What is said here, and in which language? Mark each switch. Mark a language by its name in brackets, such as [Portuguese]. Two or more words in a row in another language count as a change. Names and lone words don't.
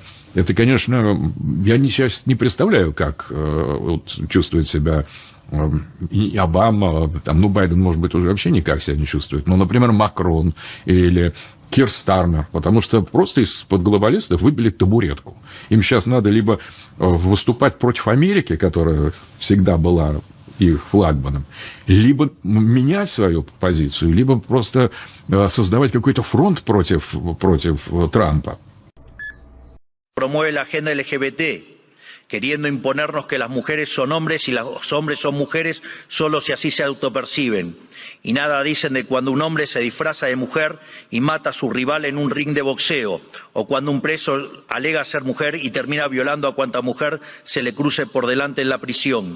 [Russian] Это, конечно, я сейчас не представляю, как вот, чувствует себя и Обама, там, ну, Байден, может быть, уже вообще никак себя не чувствует, но, например, Макрон или Кир Стармер, потому что просто из-под глобалистов выбили табуретку. Им сейчас надо либо выступать против Америки, которая всегда была их флагманом, либо менять свою позицию, либо просто создавать какой-то фронт против Трампа. [Spanish] Promueve la agenda LGBT, queriendo imponernos que las mujeres son hombres y los hombres son mujeres solo si así se autoperciben. Y nada dicen de cuando un hombre se disfraza de mujer y mata a su rival en un ring de boxeo, o cuando un preso alega ser mujer y termina violando a cuanta mujer se le cruce por delante en la prisión.